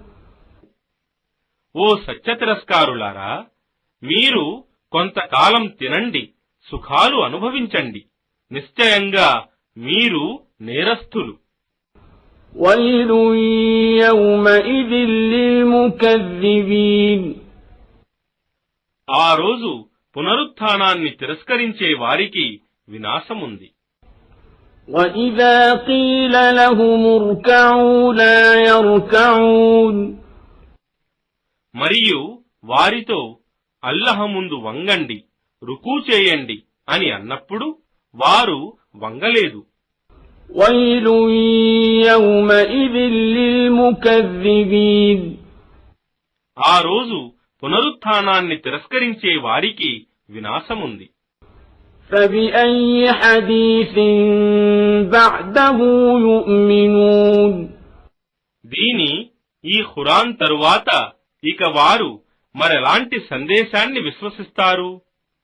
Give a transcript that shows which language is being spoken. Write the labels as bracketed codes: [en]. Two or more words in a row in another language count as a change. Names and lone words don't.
[te] ఓ సత్య తిరస్కారులారా, మీరు కొంతకాలం తినండి, సుఖాలు అనుభవించండి, నిశ్చయంగా మీరు నేరస్థులు. [ar] ويل يومئذ للمكذبين [te] ఆ రోజు పునరుత్థానాన్ని తిరస్కరించే వారికి వినాశముంది. [ar] وَإِذَا قِيلَ لَهُمُ ارْكَعُوا لَا يَرْكَعُونَ [te] మరియు వారితో అల్లహ ముందు వంగండి, రుకూ చేయండి అని అన్నప్పుడు వారు వంగలేదు. [ar] وَيْلٌ يَوْمَئِذٍ لِّلْمُكَذِّبِينَ [te] ఆ రోజు పునరుత్థానాన్ని తిరస్కరించే వారికి వినాశముంది. [ar] فَبِأَيِّ حَدِيثٍ بَعْدَهُ يُؤْمِنُونَ [te] ఈ ఖురాన్ తరువాత ఇక వారు మరెలాంటి సందేశాన్ని విశ్వసిస్తారు?